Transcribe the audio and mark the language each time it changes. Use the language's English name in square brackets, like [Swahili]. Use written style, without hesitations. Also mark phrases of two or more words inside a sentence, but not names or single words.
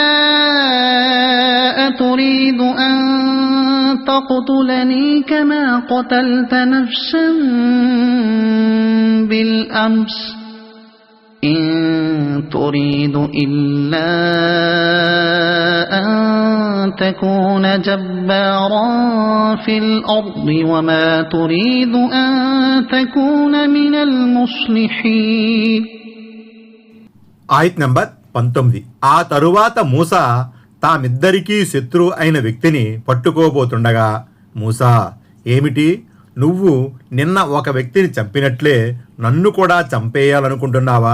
[Arabic] أتريد أن تقتلني كما قتلت نفسا بالأمس إن تريد إلا أن تكون جبارا في الأرض وما تريد أن تكون من المصلحين. [Telugu] ఆయత్ నంబర్ 19. ఆ తరువాత మూసా తామిద్దరికీ శత్రువు అయిన వ్యక్తిని పట్టుకోబోతుండగా, మూసా, ఏమిటి, నువ్వు నిన్న ఒక వ్యక్తిని చంపినట్లే నన్ను కూడా చంపేయాలనుకుంటున్నావా?